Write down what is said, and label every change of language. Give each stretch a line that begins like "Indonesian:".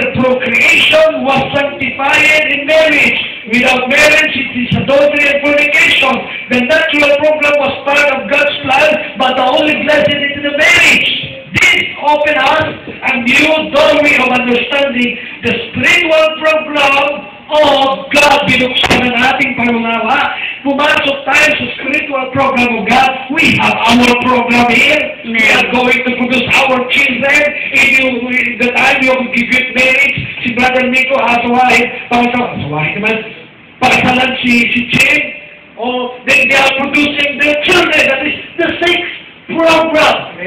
English: Procreation was sanctified in marriage. Without marriage, it is adultery and fornication. The natural program was part of God's plan, but the only blessing is the marriage. This opened us a new doorway of understanding the spiritual program of God.
Filipino: Binuksan ang ating pangunawa. Pumasok tayo sa
English: spiritual program of God. We have our program here. We are going to produce our children. In the time you give it marriage,
Filipino: si Brother Nico asawahin naman, pakasalan si Cheng.
English: Then they are producing their children. That is the sixth program.